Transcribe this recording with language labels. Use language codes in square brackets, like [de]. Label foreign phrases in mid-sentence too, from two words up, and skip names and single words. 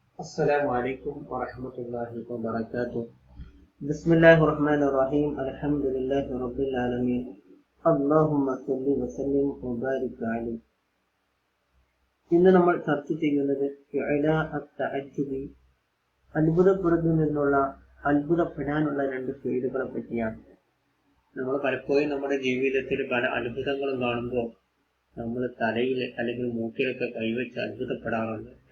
[ar] السلام عليكم ورحمة الله وبركاته. بسم الله الرحمن الرحيم. الحمد لله رب العالمين. اللهم صل وسلم وبارك عليه. [ml] ഇന്ന് നമ്മൾ ചർച്ച ചെയ്യുന്നത് അത്ഭുതപ്പെടാനുള്ള രണ്ട് ഫീൽഡുകളെ പറ്റിയാണ്. നമ്മൾ പലപ്പോഴും നമ്മുടെ ജീവിതത്തിൽ പല അത്ഭുതങ്ങളും കാണുമ്പോൾ നമ്മൾ തലയിൽ അല്ലെങ്കിൽ മൂക്കിലൊക്കെ കൈവച്ച് അത്ഭുതപ്പെടാറുണ്ട്.